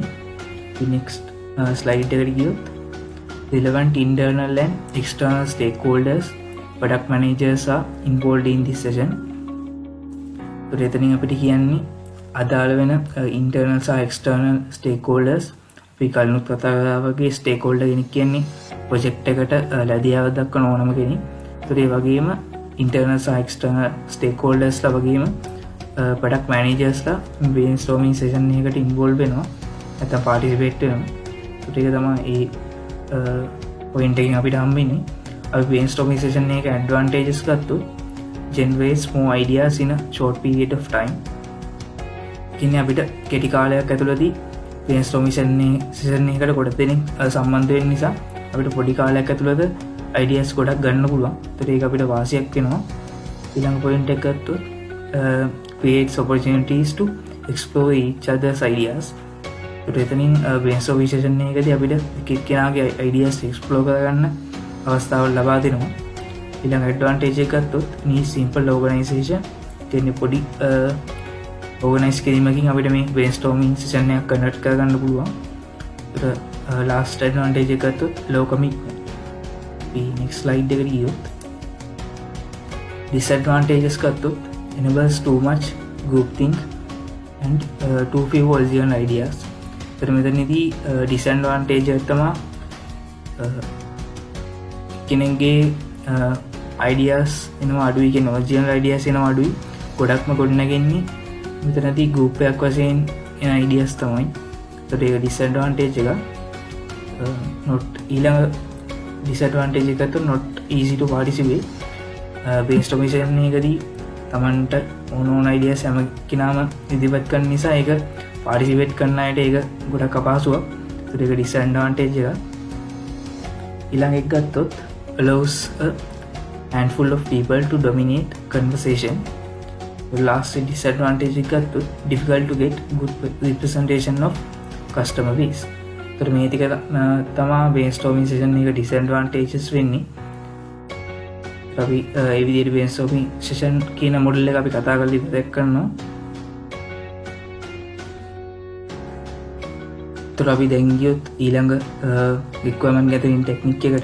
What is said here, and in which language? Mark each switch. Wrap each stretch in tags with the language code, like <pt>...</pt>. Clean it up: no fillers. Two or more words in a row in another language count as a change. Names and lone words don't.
<en>next slide</en> <si>එකට ගියොත්</si> <en>relevant internal and external stakeholders, product managers are involved in this session.</en> <si>ඒතර එතනින් අපිට කියන්නේ අදාළ වෙන internal සහ external stakeholders අපි කලිනුත් කතා කරා වගේ stakeholder කෙනෙක් කියන්නේ project එකට ලැබියාවක් දක්වන ඕනම කෙනෙක්. ඒතර ඒ වගේම internal සහ external stakeholders ලා වගේම</si> <en>product managers</en> <si>ලා</si> <en>brainstorming session</en> <si>එකකට involve වෙනවා. නැත්නම් participate වෙනවා. ඒක තමයි ඒ point එකකින් අපිට හම්බෙන්නේ.</si> <en>අපි brainstorming session එකේ advantages ගත්තොත් generates more ideas in a short period of time.</en> <si>කියන්නේ අපිට කෙටි කාලයක් ඇතුළතදී</si> <en>brainstorming session</en> <si>එකකට කොට දෙනෙක් සම්බන්ධ වෙන්න නිසා අපිට පොඩි කාලයක් ඇතුළත ideas ගොඩක් ගන්න පුළුවන්. ඒත් ඒක අපිට වාසියක් වෙනවා. ඊළඟ point එක ගත්තොත්</si> <en>creates opportunities to explore each other's ideas.</en> <si>එතනින්</si> <en>brainstorming session</en> <si>එකකදී අපිට එක්කෙනාගේ</si> <en>ideas explore</en> <si>කරගන්න අවස්ථාවක් ලබා දෙනවා. ඊළඟ advantage එක ගත්තොත් මේ</si> <en>simple organization</en> <si>කියන්නේ පොඩි organize කිරීමකින් අපිට මේ</si> <en>brainstorming session</en> <si>එකක් conduct කරගන්න පුළුවන්.</si> <en>ඒතර last advantage</en> <si>එක ගත්තොත්</si> <en>low commitment. අපි next slide</en> <si>එකට ගියොත්</si> <en>disadvantages ගත්තොත් enables too much group think and too few original ideas.</en> <si>ඒතර මෙතනදී disadvantage එක තමයි කෙනෙක්ගේ ideas එනවා අඩුයි, කියන</si> <en>original ideas</en> <si>එනවා අඩුයි. ගොඩක්ම ගොඩනගන්නේ මෙතනදී group එකක් වශයෙන් එන ideas තමයි. ඒතර ඒක disadvantage එක. not ඊළඟ disadvantage එක ගත්තොත්</si> <en>not easy to participate. brainstorming session</en> <si>එකදී තමන්ට ඕන ideas හැම කෙනාම ඉදිරිපත් කරන නිසා ඒක participate කරන අයට ඒක ගොඩක් අපහසුවක්. ඒතර ඒක</si> <en>disadvantage</en> <si>එක. ඊළඟ එක ගත්තොත්</si> <en>allows a handful of people to dominate conversation. The last disadvantage</en> <si>එක ගත්තොත්</si> <en>difficult to get good representation of customer base.</en> <si>ඒතර මේ ටික තමයි</si> <en>brainstorming session</en> <si>එක disadvantages වෙන්නේ. අපි ඒ විදිහට</si> <en>brainstorming session</en> <si>කියන මොඩල් එක අපි කතා කරලා ඉවර කරනවා. ඒතර අපි දැන් ගියොත් ඊළඟ</si> <en>requirement gathering technique</en> <si>එකට.</si>